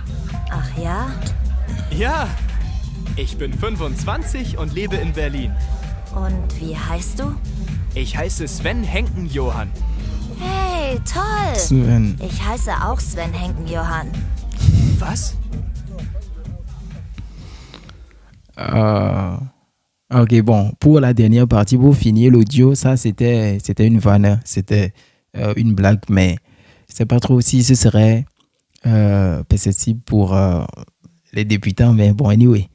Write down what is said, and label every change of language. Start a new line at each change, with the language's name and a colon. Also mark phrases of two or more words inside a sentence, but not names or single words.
German: Ach ja? Ja. Ich bin 25 und lebe in Berlin. Und wie heißt du? Ich heiße Sven Henken Johann. Hey, Hey, toll! Sven. Ich heiße auch Sven Henken-Johann. Was?
French: Ok, bon, pour la dernière partie, pour finir l'audio, ça c'était une vanne, c'était une blague, mais je sais pas trop si ce serait perceptible pour les débutants, mais bon, anyway.